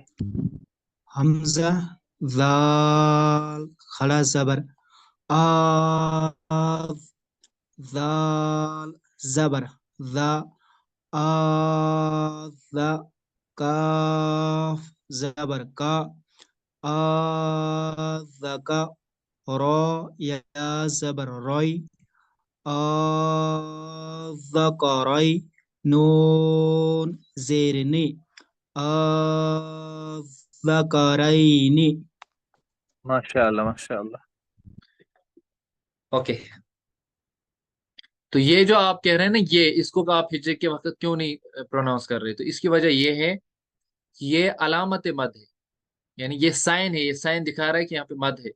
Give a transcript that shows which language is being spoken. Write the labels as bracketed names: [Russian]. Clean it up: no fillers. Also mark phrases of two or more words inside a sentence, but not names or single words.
[Urdu] حمزہ، ذال، کھڑا زبر، آذ، ذال، زبر، ذا، آذ، کاف، زبر، کا، آذ، کا، را، یا زبر، روی، آذ، روی، نون زیرنی، ذکرین. ماشاء اللہ ماشاء اللہ. اوکے. تو یہ جو آپ کہہ رہے ہیں نا، یہ اس کو آپ ہجے کے وقت کیوں نہیں پروناؤنس کر رہے؟ تو اس کی وجہ یہ ہے کہ یہ علامت مد ہے، یعنی یہ سائن ہے، یہ سائن دکھا رہا ہے کہ یہاں پہ مد ہے.